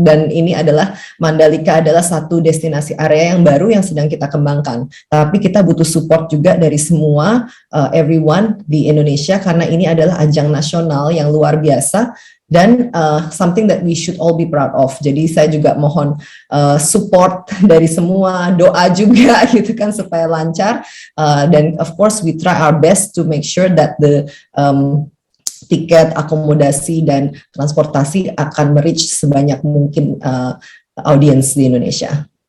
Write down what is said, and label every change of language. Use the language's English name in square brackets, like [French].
[Indonesian] Dan ini adalah Mandalika adalah satu destinasi area yang baru yang sedang kita kembangkan. Tapi kita butuh support juga dari semua everyone di Indonesia karena ini adalah ajang nasional yang luar biasa. Dan [English] something that we should all be proud of. [Indonesian] Jadi saya juga mohon support dari semua, doa juga gitu kan supaya lancar. [English] Dan of course we try our best to make sure that the [Indonesian] tiket, akomodasi dan transportasi akan [English] reach [Indonesian] sebanyak mungkin [English] audience [Indonesian] di Indonesia.